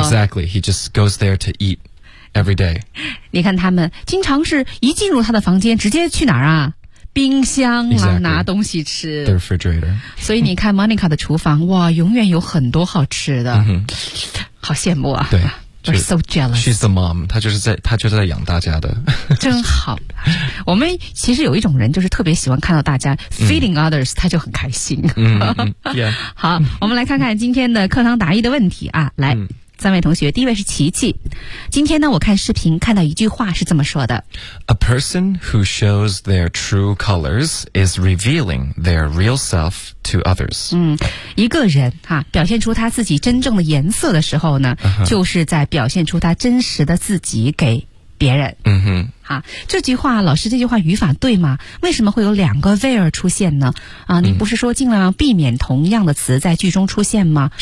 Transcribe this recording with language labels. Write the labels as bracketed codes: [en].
[en] exactly， he just goes there to eat every day， [zh] 你看他们经常是一进入他的房间直接去哪儿啊，冰箱啊、 [en] exactly. [zh] 拿东西吃 [en] the refrigerator， [zh] 所以你看 Monica 的厨房哇永远有很多好吃的、 mm-hmm. 好羡慕啊，对 [en] We're so jealous， She's the mom， [zh] 她就是在养大家的真好我们其实有一种人就是特别喜欢看到大家 [en] feeding others， [zh] 她就很开心、 yeah. 好，我们来看看今天的课堂答疑的问题啊，来三位同学，第一位是琪琪。今天呢，我看视频看到一句话是这么说的 [en] ：A person who shows their true colors is revealing their real self to others。 [zh] 嗯，一个人哈、啊、表现出他自己真正的颜色的时候呢， uh-huh. 就是在表现出他真实的自己给别人。嗯哼，哈，这句话老师这句话语法对吗？为什么会有两个 where 出现呢？啊，你不是说尽量避免同样的词在句中出现吗？